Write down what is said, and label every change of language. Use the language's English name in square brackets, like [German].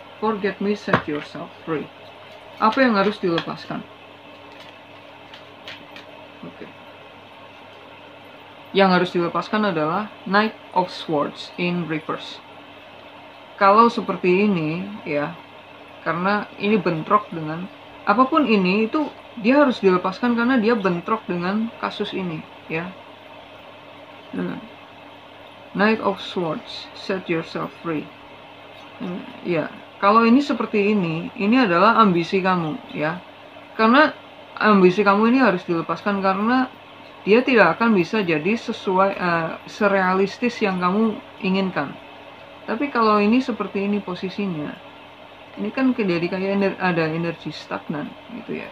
[English] Forget me, set yourself free. [Indonesian] Apa yang harus dilepaskan? Oke. Yang harus dilepaskan adalah Knight of Swords in reverse. Kalau seperti ini, ya, karena ini bentrok dengan apapun ini, itu dia harus dilepaskan karena dia bentrok dengan kasus ini, ya. [English] Knight of Swords, set yourself free. [Indonesian] Ya, kalau ini seperti ini adalah ambisi kamu, ya. Karena ambisi kamu ini harus dilepaskan karena dia tidak akan bisa jadi sesuai serealistis yang kamu inginkan. Tapi kalau ini seperti ini posisinya, ini kan jadi kayak ada energi stagnan gitu ya.